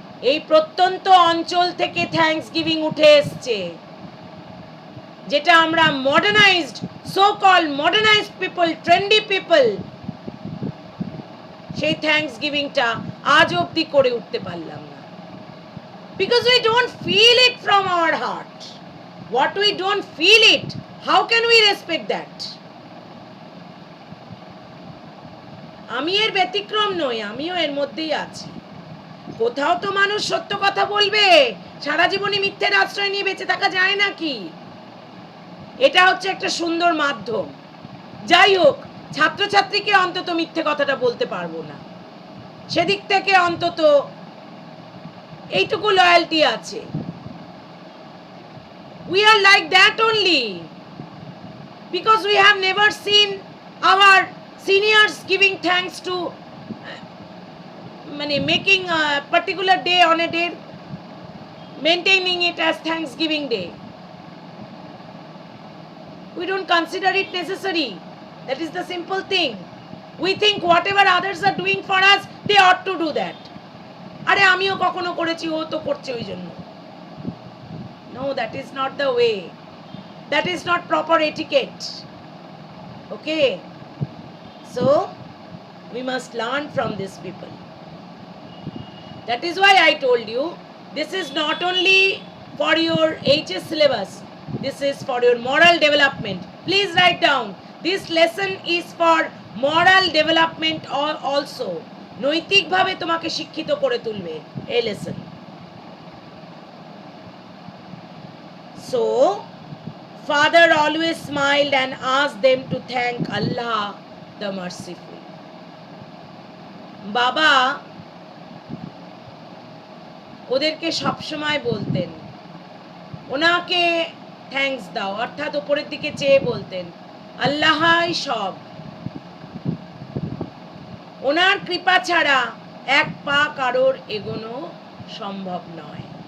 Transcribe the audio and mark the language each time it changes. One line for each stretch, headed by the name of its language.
Bangla: এই প্রত্যন্ত অঞ্চল থেকে থ্যাঙ্কস গিভিং উঠে এসছে, যেটা আমরা modernised,
English: so call modernised people, trendy people,
Bangla: সেই থ্যাঙ্কস গিভিংটা আজ অবধি করে উঠতে পারলাম না।
English: Because we don't feel it from our heart. What we don't feel it, how can we respect that?
Bangla: আমি এর ব্যতিক্রম নই, আমিও এর মধ্যেই আছি। কোথাও তো মানুষ সত্য কথা বলবে, সারা জীবনে মিথ্যের আশ্রয় নিয়ে বেঁচে থাকা যায় নাকি? এটা হচ্ছে একটা সুন্দর মাধ্যম। যাই হোক, ছাত্রছাত্রীকে অন্তত মিথ্যে কথাটা বলতে পারবো না, সেদিক থেকে অন্তত এইটুকু লয়ালটি আছে।
English: We are like that only because we have never seen our seniors giving thanks to making a particular day on a day, maintaining it as Thanksgiving Day. We don't consider it necessary. That is the simple thing. We think whatever others are doing for us, they ought to do that.
Bangla: আরে আমিও কখনো করেছি, ও তো করছে ওই জন্য।
English: No, that is not the way. That is not proper etiquette. Okay? So, we must learn from these people. That is why I told you, this is not only for your HS syllabus, this is for your moral development. Please write down, this lesson is for moral development also.
Bangla: নৈতিক ভাবে তোমাকে শিক্ষিত করে তুলবে এই lesson.
English: So, father always smiled and asked them to thank Allah the merciful.
Bangla: বাবা ওদেরকে সবসময় বলতেন, ওনাকে থ্যাঙ্কস দাও, অর্থাৎ উপরের দিকে চেয়ে বলতেন আল্লাহই সব, ওনার কৃপা ছাড়া এক পা কারোর এগোনো সম্ভব নয়।